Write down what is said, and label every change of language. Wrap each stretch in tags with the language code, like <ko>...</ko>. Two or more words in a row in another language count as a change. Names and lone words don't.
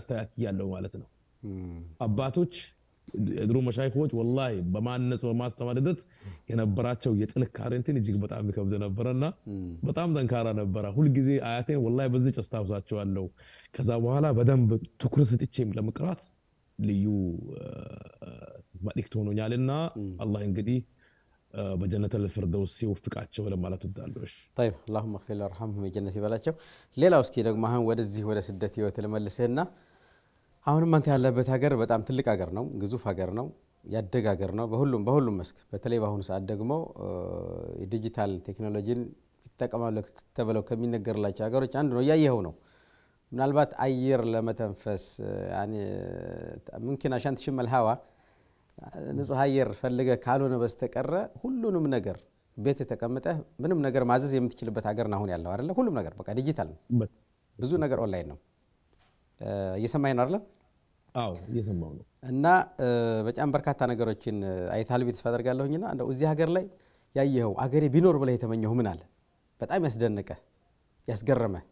<am>አስተካክያለሁ ማለት ነው አባቶች ድሮ መሻይኾች ወላሂ በማነጽ በማስተማርነት የነበራቸው የጥንካሬ እንትን እጅግ በጣም ይከብድ ነበርና በጣም ጠንካራ ነበር ሁሉ ጊዜ አያቴን ወላሂ በዚህ አስታውሳቸዋለሁ ከዛ በኋላ በደንብ ትኩረት ሰጥቼም ለመቅራት ልዩ መልእክት ሆኖኛልና አላህ እንግዲህ በጀነተ الفردوس ይወፍቃቸው ለማለት ወዳለሽ</am> <ar>طيب اللهم اغفر له وارحمه</ar> <am>በጀነት ይበላቸው ሌላው እስኪ ደግሞ አሁን ወደዚህ ወደ ስደት ህይወት ለመልሰና አሁንም አንተ ያለበት ሀገር በጣም ትልቅ ሀገር ነው ግዙፍ ሀገር ነው ያደገ ሀገር ነው በሁሉም መስክ በተለይ በአሁኑ ሰዓት ደግሞ የዲጂታል ቴክኖሎጂን ይተቀማሉ ተብለው ከሚነገርላቸው ሀገሮች አንዱ ነው ያየኸው ነው ምናልባት አየር ለመተንፈስ</am> <ar>يعني ممكن عشان تشم الهواء</ar> <am>ንጹህ አየር ፈልገ ካልሆነ በስተቀረ ሁሉንም ነገር ቤት ተቀምጠህ ምንም ነገር ማዘዝ የምትችልበት ሀገር ነው አሁን ያለው አይደለ ሁሉም ነገር በቃ ዲጂታል ነው ብዙ ነገር ኦንላይን ነው እየሰማኸኝ ነው አይደል አዎ እየሰማሁ ነው እና በጣም በርካታ ነገሮችን አይታል ቤት ተፈጠርጋለሁኝና እንደው እዚህ ሀገር ላይ ያየኸው አገሬ ቢኖር ብለ የተመኘው ምን አለ በጣም ያስደነቀ ያስገረመ</am>